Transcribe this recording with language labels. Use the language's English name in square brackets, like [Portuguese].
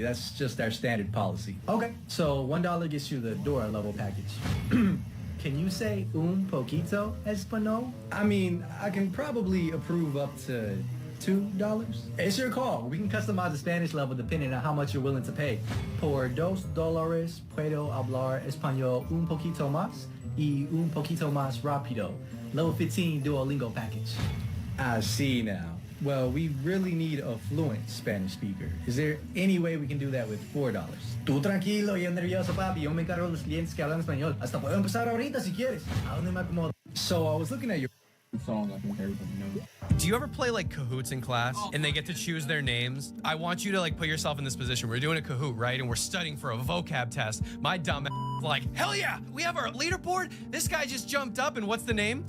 [English] That's just our standard policy. Okay, so $1 gets you the Dora level package. Can you say [Spanish] un poquito español? [English] I mean, I can probably approve up to $2. It's your call. We can customize the Spanish level depending on how much you're willing to pay. [Spanish] Por $2 puedo hablar español un poquito más y un poquito más rápido. [English] Level 15 Duolingo package. I see now. Well, we really need a fluent Spanish speaker. Is there any way we can do that with $4? [Spanish] Tú tranquilo, yo nervioso, papi. Yo me encargo de los clientes que hablan español. Hasta puedo empezar ahorita si quieres. ¿A dónde me acomodo? [English] So I was looking at your song. I think everybody knows. Do you ever play like Kahoots in class and they get to choose their names? I want you to like put yourself in this position. We're doing a Kahoot, right? And we're studying for a vocab test. My dumb ass like, hell yeah, we have our leaderboard. This guy just jumped up and what's the name?